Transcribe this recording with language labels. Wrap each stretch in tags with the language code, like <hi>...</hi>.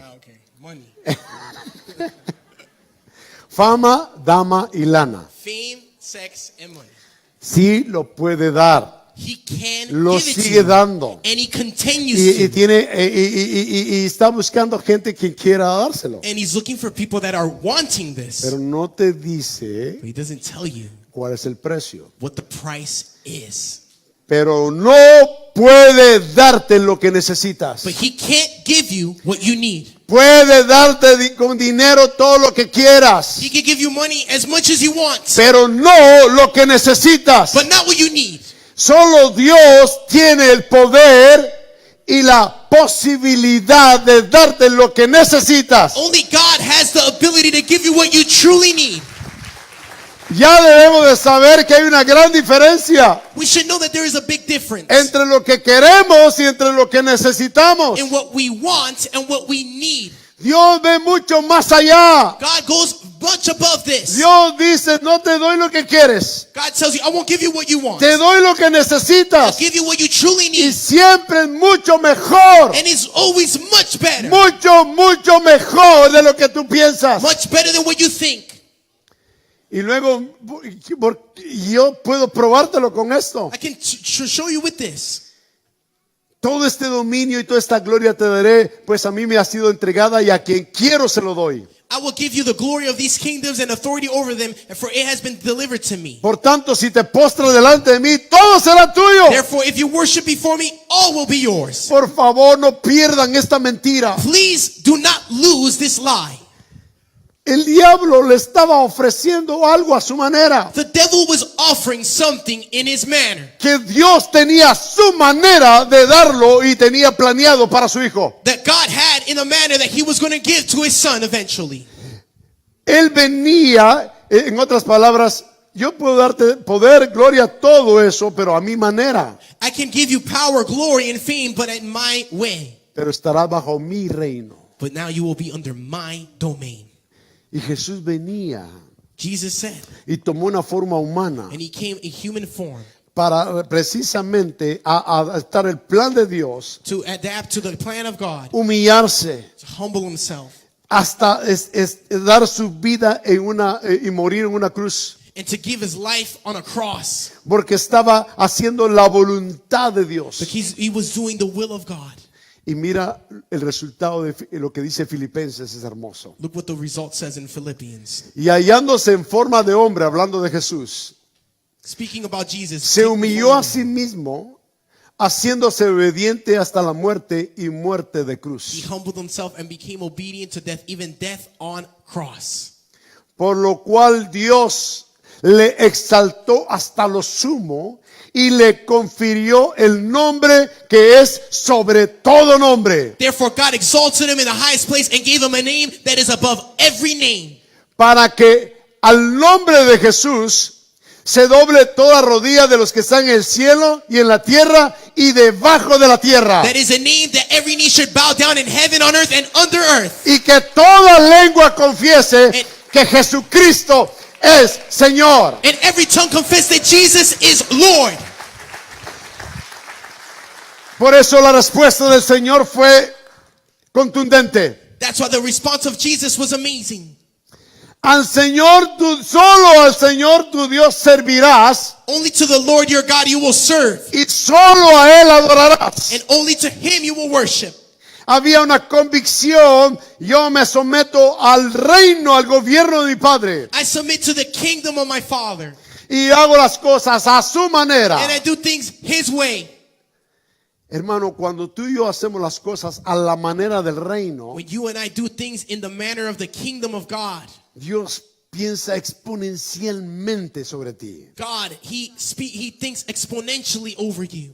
<en>Ah, okay. Money.</en> <es>Fama, dama y lana.</es> <en>Fame, sex, and money.</en> <es>Sí lo puede dar.</es> <en>He can</en> <es>Lo</es> <en>give it to</en> <es>sigue</es> <en>you.</en> <es>dando.</es> <en>And he continues</en> <es>Y</es> <en>to.</en> <es>tiene y está buscando gente que quiera dárselo.</es> <en>And he's looking for people that are wanting this.</en> <es>Pero no te dice</es> <en>But he doesn't tell you</en> <es>cuál es el precio.</es> <en>what the price is.</en> <es>Pero no puede darte lo que necesitas.</es> <en>But he can't give you what you need.</en> <es>Puede darte con dinero todo lo que quieras,</es> <en>He can give you money as much as you want,</en> <es>pero no lo que necesitas.</es> <en>but not what you need.</en> <es>Solo Dios tiene el poder y la posibilidad de darte lo que necesitas.</es> <en>Only God has the ability to give you what you truly need.</en> <es>Ya debemos de saber que hay una gran diferencia</es> <en>We should know that there is a big difference</en> <es>entre lo que queremos y entre lo que necesitamos.</es> <en>in what we want and what we need.</en> <es>Dios ve mucho más allá.</es> <en>God goes much above this.</en> <es>Dios dice, no te doy lo que quieres,</es> <en>God tells you, I won't give you what you want.</en> <es>te doy lo que</es> <en>I'll</en> <es>necesitas.</es> <en>give you what you truly</en> <es>Y</es> <en>need.</en> <es>siempre es mucho mejor,</es> <en>And it's always much better.</en> <es>mucho mejor de lo que tú piensas.</es> <en>Much better than what you think.</en> <es>Y luego yo puedo probártelo con esto.</es> <en>I can show you with this.</en> <es>Todo este dominio y toda esta gloria te daré, pues a mí me ha sido entregada y a quien quiero se lo doy.</es> <en>I will give you the glory of these kingdoms and authority over them, for it has been delivered to me.</en> <es>Por tanto, si te postras delante de mí, todo será tuyo.</es> <en>Therefore, if you worship before me, all will be yours.</en> <es>Por favor, no pierdan esta mentira.</es> <en>Please do not lose this lie.</en> <es>El diablo le estaba ofreciendo algo a su manera,</es> <en>The devil was offering something in his manner</en> <es>que Dios tenía su manera de darlo y tenía planeado para su hijo.</es> <en>that God had in a manner that he was going to give to his son eventually.</en> <es>Él venía, en otras palabras, yo puedo darte poder, gloria, todo eso, pero a mi manera.</es> <en>I can give you power, glory, and fame, but in my way.</en> <es>Pero estará bajo mi reino.</es> <en>But now you will be under my domain.</en> <es>Y Jesús venía</es> <en>Jesus said,</en> <es>y tomó una forma humana</es> <en>and he came in human form</en> <es>para precisamente adaptar el plan de Dios,</es> <en>to adapt to the plan of God,</en> <es>humillarse,</es> <en>to humble himself,</en> <es>hasta dar su vida y morir en una cruz,</es> <en>and to give his life on a cross.</en> <es>porque estaba haciendo la voluntad de Dios.</es> <en>Because he was doing the will of God.</en> <es>Y mira el resultado de lo que dice Filipenses, es hermoso.</es> <en>Look what the result says in Philippians.</en> <es>Y hallándose en forma de hombre, hablando de Jesús,</es> <en>Speaking about Jesus,</en> <es>se humilló a sí mismo, haciéndose obediente hasta la muerte y muerte de</es> <en>he</en> <es>cruz.</es> <en>humbled himself and became obedient to death, even death on cross.</en> <es>Por lo cual Dios le exaltó hasta lo sumo y le confirió el nombre que es sobre todo nombre,</es> <en>Therefore God exalted him in the highest place and gave him a name that is above every name,</en> <es>para que al nombre de Jesús se doble toda rodilla de los que están en el cielo y en la tierra y debajo de la tierra,</es> <en>that is a name that every knee should bow down in heaven, on earth, and under earth.</en> <es>y que toda lengua confiese que Jesucristo es Señor.</es> <en>And every tongue confess that Jesus is Lord.</en> <es>Por eso la respuesta del Señor fue contundente.</es> <en>That's why the response of Jesus was amazing.</en> <es>Solo al Señor tu Dios servirás</es> <en>Only to the Lord your God you will serve,</en> <es>y solo a Él adorarás.</es> <en>and only to him you will worship.</en> <es>Había una convicción, yo me someto al reino, al gobierno de mi Padre</es> <en>I submit to the kingdom of my Father,</en> <es>y hago las cosas a su manera.</es> <en>and I do things his way.</en> <es>Hermano, cuando tú y yo hacemos las cosas a la manera del reino,</es> <en>When you and I do things in the manner of the kingdom of God,</en> <es>Dios piensa exponencialmente sobre ti.</es> <en>God, he thinks exponentially over you.</en>